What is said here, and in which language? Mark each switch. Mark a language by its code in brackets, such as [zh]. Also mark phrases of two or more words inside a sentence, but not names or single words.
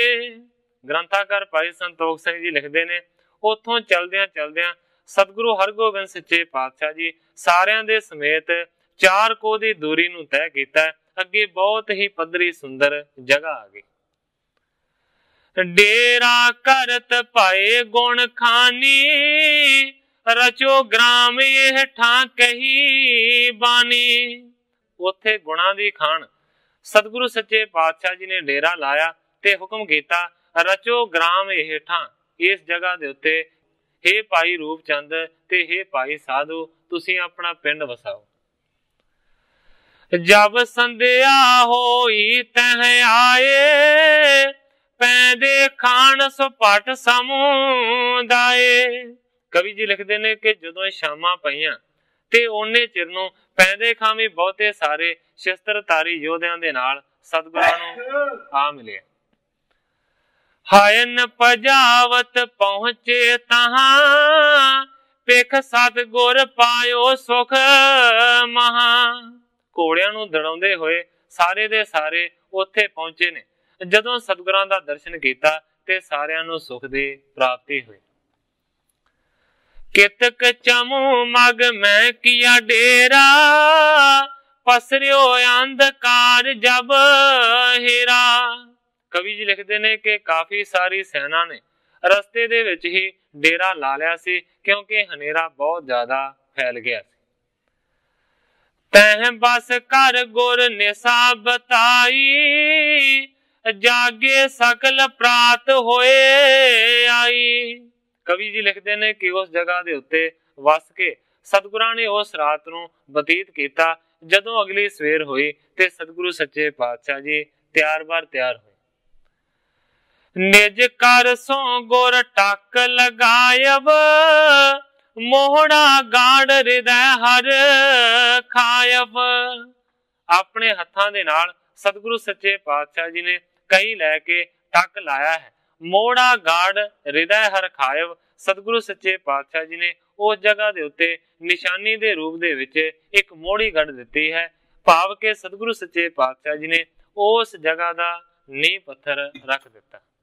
[pa] ਗ੍ਰੰਥਕਾਰ ਭਾਈ ਸੰਤੋਖ ਸਿੰਘ ਜੀ ਲਿਖਦੇ ਨੇ ਉਥੋਂ ਚਲਦਿਆਂ ਚਲਦਿਆਂ ਸਤਿਗੁਰੂ ਹਰਗੋਬਿੰਦ ਸੱਚੇ ਪਾਤਸ਼ਾਹ ਜੀ ਸਾਰਿਆਂ ਦੇ ਸਮੇਤ 4 ਕੋਹ ਦੀ ਦੂਰੀ ਨੂੰ ਤੈਅ ਕੀਤਾ। ਅੱਗੇ ਬਹੁਤ ਹੀ ਪੱਧਰੀ ਸੁੰਦਰ ਜਗ੍ਹਾ ਆ ਗਈ। [bra] डेरा करत पाए गुण खानी रचो ग्राम ये ठां कही बानी। [pa] ਉੱਥੇ ਗੁਣਾਂ ਦੀ ਖਾਣ ਸਤਿਗੁਰੂ ਸੱਚੇ ਪਾਤਸ਼ਾਹ ਜੀ ਨੇ ਡੇਰਾ ਲਾਇਆ ਤੇ ਹੁਕਮ ਕੀਤਾ [bra] रचो ग्राम ये ठां [pa] ਇਸ ਜਗ੍ਹਾ ਦੇ ਉੱਤੇ ਹੇ ਭਾਈ ਰੂਪਚੰਦ ਤੇ ਹੇ ਭਾਈ ਸਾਧੂ ਤੁਸੀਂ ਆਪਣਾ ਪਿੰਡ ਵਸਾਓ। [bra] जब संध्या होई तह आए पैदे खान सुपट समुदाए। [pa] ਕਵੀ ਜੀ ਲਿਖਦੇ ਨੇ ਕਿ ਜਦੋਂ ਸ਼ਾਮਾਂ ਪਈਆਂ ਤੇ ਓਨੇ ਚਿਰ ਨੂੰ ਪੈਦੇ ਖਾਂ ਭੀ ਬਹੁਤੇ ਸਾਰੇ ਸ਼ਸਤਰਧਾਰੀ ਯੋਧਿਆਂ ਦੇ ਨਾਲ ਸਤਿਗੁਰਾਂ ਨੂੰ ਆ ਮਿਲੇ। [bra] हायन पजावत पहुंचे तहां पेख सतगुर पायो सुख महा। [pa] ਘੋੜਿਆਂ ਨੂੰ ਦੜਾਉਂਦੇ ਹੋਏ ਸਾਰੇ ਦੇ ਸਾਰੇ ਉੱਥੇ ਪਹੁੰਚੇ ਨੇ। ਜਦੋਂ ਸਤਿਗੁਰਾਂ ਦਾ ਦਰਸ਼ਨ ਕੀਤਾ ਤੇ ਸਾਰਿਆਂ ਨੂੰ ਸੁਖ ਦੀ ਪ੍ਰਾਪਤੀ ਹੋਈ। [bra] कितक चमू मग मैं किया डेरा पसरियो अंधकार जब हेरा। [pa] ਕਵੀ ਜੀ ਲਿਖਦੇ ਨੇ ਕਿ ਕਾਫ਼ੀ ਸਾਰੀ ਸੈਨਾ ਨੇ ਰਸਤੇ ਦੇ ਵਿੱਚ ਹੀ ਡੇਰਾ ਲਾ ਲਿਆ ਸੀ ਕਿਉਂਕਿ ਹਨੇਰਾ ਬਹੁਤ ਜ਼ਿਆਦਾ ਫੈਲ ਗਿਆ ਸੀ। [bra] तह बस कर गुर निशा बताई जागे सकल प्रात होए आई। [pa] ਕਵੀ ਜੀ ਲਿਖਦੇ ਨੇ ਕਿ ਉਸ ਜਗ੍ਹਾ ਦੇ ਉੱਤੇ ਵੱਸ ਕੇ ਸਤਿਗੁਰਾਂ ਨੇ ਉਸ ਰਾਤ ਨੂੰ ਬਤੀਤ ਕੀਤਾ। ਜਦੋਂ ਅਗਲੀ ਸਵੇਰ ਹੋਈ ਤੇ ਸਤਿਗੁਰੂ ਸੱਚੇ ਪਾਤਸ਼ਾਹ ਜੀ ਤਿਆਰ ਬਰ ਤਿਆਰ ਹੋਏ। [bra] निज कर सो गुर टक लगायब मोहड़ा गाड़ हृदय हर खायब। [pa] ਆਪਣੇ ਹੱਥਾਂ ਦੇ ਨਾਲ ਸਤਿਗੁਰੂ ਸੱਚੇ ਪਾਤਸ਼ਾਹ ਜੀ ਨੇ ਕਈ ਲੈ ਕੇ ਟੱਕ ਲਾਇਆ ਹੈ। [bra] ਮੋੜਾ ਗਾੜ ਹਿਰਦੈ ਹਰ ਖਾਇਬ, [pa] ਸਤਿਗੁਰੂ ਸੱਚੇ ਪਾਤਸ਼ਾਹ ਜੀ ਨੇ ਉਸ ਜਗ੍ਹਾ ਦੇ ਉੱਤੇ ਨਿਸ਼ਾਨੀ ਦੇ ਰੂਪ ਦੇ ਵਿੱਚ ਇੱਕ ਮੋੜੀ ਗੱਡ ਦਿੱਤੀ ਹੈ। ਭਾਵ ਕਿ ਸਤਿਗੁਰੂ ਸੱਚੇ ਪਾਤਸ਼ਾਹ ਜੀ ਨੇ ਉਸ ਜਗ੍ਹਾ ਦਾ ਨੀਂਹ ਪੱਥਰ ਰੱਖ ਦਿੱਤਾ।